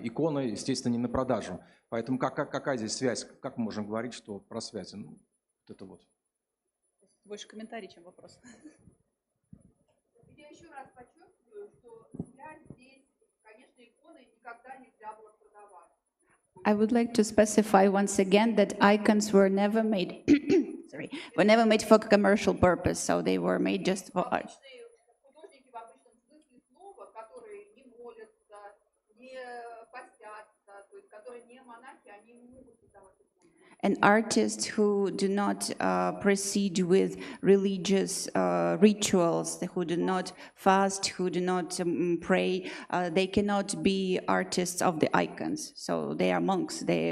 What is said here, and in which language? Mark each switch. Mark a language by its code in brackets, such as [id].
[ru] Иконы, естественно, не на продажу. Поэтому какая здесь связь? Как мы можем говорить, что про связь? Ну, вот это вот. Больше комментарий, чем вопрос. Я еще раз подчеркиваю, что связь здесь, конечно, иконы никогда нельзя было продавать. [en] I would like to specify once again that icons were never made were never made for commercial purpose, so they were made just for art. [ru] Художники в обычном смысле слова, которые не молятся, не постятся, то есть которые не монахи, они не могут создавать иконы. [en] And artists who do not proceed with religious rituals, who do not fast, who do not pray, they cannot be artists of the icons. So they are monks.